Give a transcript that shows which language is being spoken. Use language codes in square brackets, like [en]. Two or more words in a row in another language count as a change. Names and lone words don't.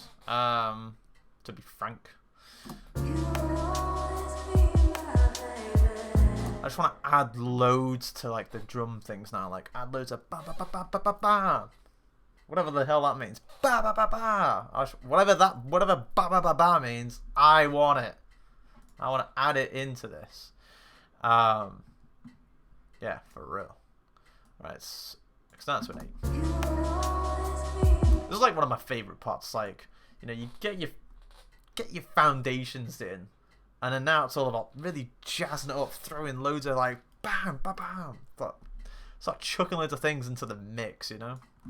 [en] To be frank, I just want to add loads to like the drum things now. Like add loads of ba ba ba ba ba ba ba, whatever the hell that means. Ba ba ba ba. Whatever ba ba ba ba means. I want it. I want to add it into this. Yeah, for real. Right, it's starts with 8. This is like one of my favorite parts. Like, you know, you get your foundations in, and then now it's all about really jazzing it up, throwing loads of like bam, bam, bam, but start chucking loads of things into the mix, you know.